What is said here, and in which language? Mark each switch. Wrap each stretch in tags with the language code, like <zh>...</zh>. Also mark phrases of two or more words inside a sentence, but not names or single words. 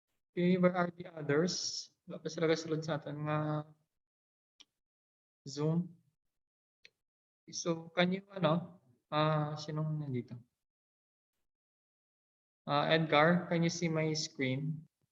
<en>Okay, where are the others?</en> <hil>Wala pa sila kasulod sa atin nga Zoom.</hil> <en>So, can you,</en> <tl>sinong nandito?</tl> <en>Edgar, can you see my screen?</en>